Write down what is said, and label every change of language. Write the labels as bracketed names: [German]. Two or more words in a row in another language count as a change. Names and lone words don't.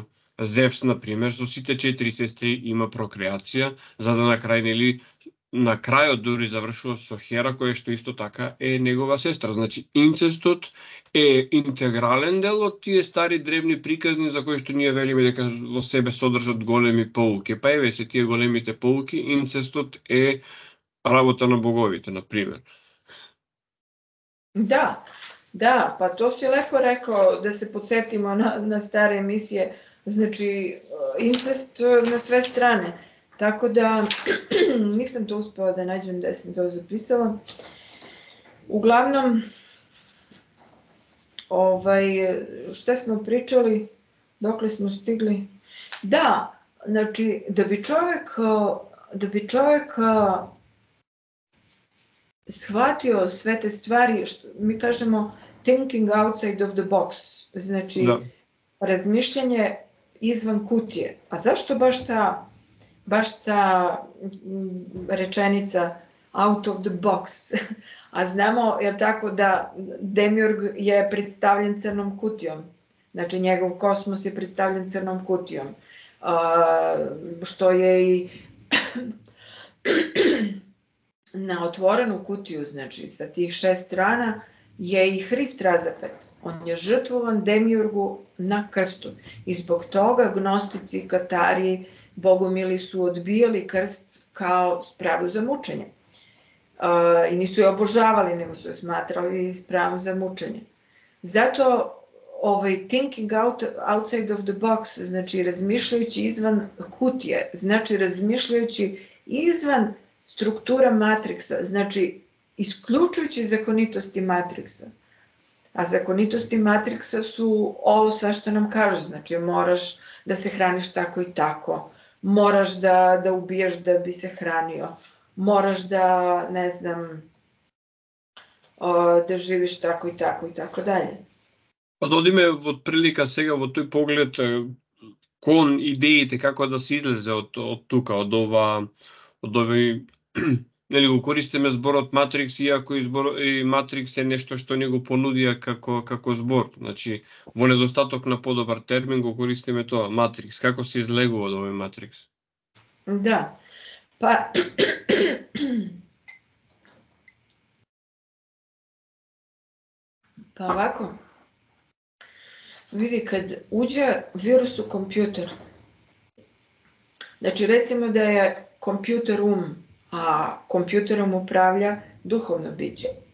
[Macedonian] Зевс, например, со сите 4 сестри има прокреација, за да на крајот дури завршува со Хера, која што исто така е негова сестра. Значи, инцестот е интегрален дел од тие стари древни приказни за кои што ние велиме дека во себе содржат големи поуки. Па еве се тие големите поуки, инцестот е работа на боговите, например. [Serbian] Da, pa to si lepo rekao, da se podsjetimo na stare emisije. Znači, incest na sve strane. Tako da, nisam to uspela da nađem gde sam to zapisala. Uglavnom, šta smo pričali, dokle smo stigli? Da, znači, da bi čovek shvatio sve te stvari, mi kažemo [English] thinking outside of the box, [Serbian] znači razmišljanje izvan kutije. A zašto baš ta rečenica [English] out of the box? [Serbian] A znamo, jer tako da Demiurg je predstavljen crnom kutijom. Znači njegov kosmos je predstavljen crnom kutijom. Što je i na otvorenu kutiju, znači sa tih 6 strana, je i Hrist razapet. On je žrtvovan Demiurgu na krstu. I zbog toga gnostici, katari, bogomili su odbijali krst kao spravu za mučenje. I nisu je obožavali, nego su je smatrali spravu za mučenje. Zato [English] thinking outside of the box, [Serbian] znači razmišljajući izvan kutije, znači razmišljajući izvan struktura matriksa, znači isključujući zakonitosti matriksa. A zakonitosti matriksa su ovo sve što nam kažu, znači moraš da se hraniš tako i tako, moraš da ubijaš da bi se hranio, moraš da, ne znam, da živiš tako i tako i tako dalje. [Macedonian] Pa да одиме во прилика сега во тој поглед кон идеите како да се излезе од тука, од овој, нели го користиме зборот матрикс, иако и матрикс е нешто што не го понудија како збор. Значи, во недостаток на подобар термин го користиме тоа, матрикс. Како се излегува од овој матрикс? Да, па... [Serbian] Pa ovako, vidi, kad uđe virus u kompjuter, znači recimo da je kompjuter a kompjuterom upravlja duhovno biće.